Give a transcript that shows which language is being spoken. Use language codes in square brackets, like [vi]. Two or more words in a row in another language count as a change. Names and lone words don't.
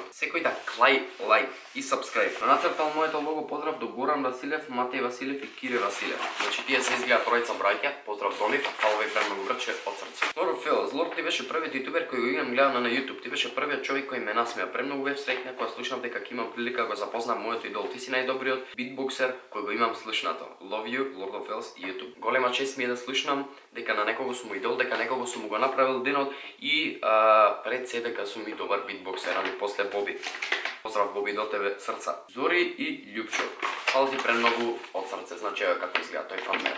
[mk] Секој да клај, лайк и сабскрајб. Нацртал моето лого, поздрав до Горан Василев, Матеј Василев и Кире Василев. Значи тие се изгледа тројца браќа, поздрав до нив, фала ви премногу, браче, од срце. Lord of Fails, Lord ти беше првиот јутубер кој го имам гледано на YouTube. Ти беше првиот човек кој ме насмеа. Премногу бев среќна кога слушнав дека ќе имам прилика да го запознам мојот идол. Ти си најдобриот битбоксер кој го имам слушнато. [en] Love you, Lord of Fails и YouTube. [mk] Голема чест ми е да слушнам дека на некого сум идол, дека некого сум го направил денот и пред се дека сум и добар битбоксер, ами после Боби. Поздрав Боби до тебе, срца. Зори и Љупчо. Фала ти премногу од срце, значи ева како изгледа тој фан мейл.